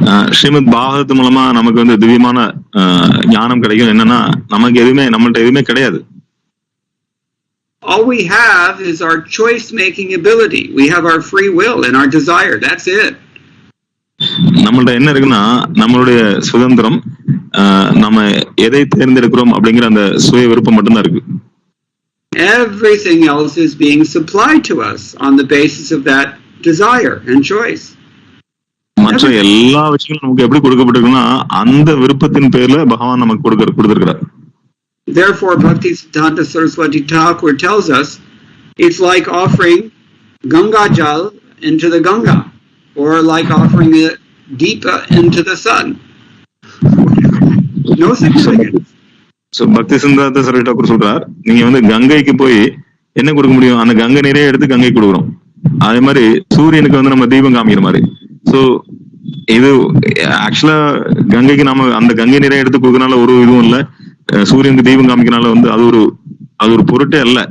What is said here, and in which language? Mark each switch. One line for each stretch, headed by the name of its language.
Tamil: ஸ்ரீமத் பாகவத் மூலமா நமக்கு வந்து திவ்யமான ஞானம் கிடைக்கும். என்னன்னா, நமக்கு எதுவுமே, நம்மள்ட்ட எதுவுமே கிடையாது.
English: All we have is our choice-making ability. We have our free will and our desire. That's it.
Tamil: நம்மள்ட்ட என்ன இருக்குன்னா, நம்மளுடைய சுதந்திரம், நம்ம எதை தேர்ந்தெடுக்கிறோம் அப்படிங்கிற அந்த சுய விருப்பம் மட்டும்தான் இருக்கு.
English: Everything else is being supplied to us on the basis of that desire and choice.
Tamil: மற்ற எல்லா விஷயங்களும் நமக்கு எப்படி கொடுக்கப்பட்டிருக்குன்னா, அந்த விருப்பத்தின் பேர்ல பகவான் நமக்கு கொடுத்திருக்கிறார்.
English: Therefore, Bhaktisiddhanta Saraswati Thakur tells us it's like offering Ganga Jal into the Ganga, or like offering it deep into the sun. No significance.
Tamil: So, Bhaktisiddhanta Saraswati Thakur சொல்றார், நீங்க வந்து கங்கைக்கு போய் என்ன கொடுக்க முடியும்? அந்த கங்கை நிறைய எடுத்து கங்கை கொடுக்குறோம். அதே மாதிரி சூரியனுக்கு வந்து நம்ம தீபம் காமிக்கிற மாதிரி. ஸோ இது ஆக்சுவலா கங்கைக்கு நாம அந்த கங்கை நிறைய எடுத்து கொடுக்கறனால ஒரு இதுவும் இல்லை, சூரியனுக்கு தீபம் காமிக்கனால வந்து அது ஒரு பொருட்டே அல்ல.